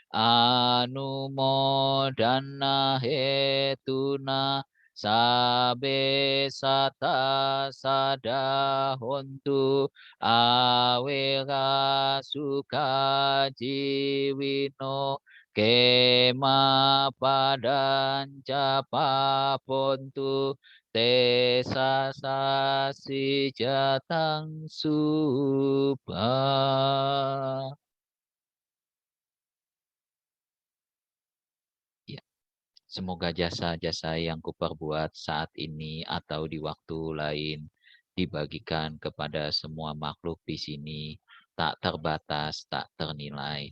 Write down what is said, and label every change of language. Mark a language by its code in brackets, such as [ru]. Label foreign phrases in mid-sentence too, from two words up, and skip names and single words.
[pi] anumodana hetuna sabe sata sadahontu awera suka jiwino kema padanca papontu tesa sasi jatang subha. [id] Ya, semoga jasa-jasa yang kuperbuat saat ini atau di waktu lain dibagikan kepada semua makhluk di sini, tak terbatas, tak ternilai.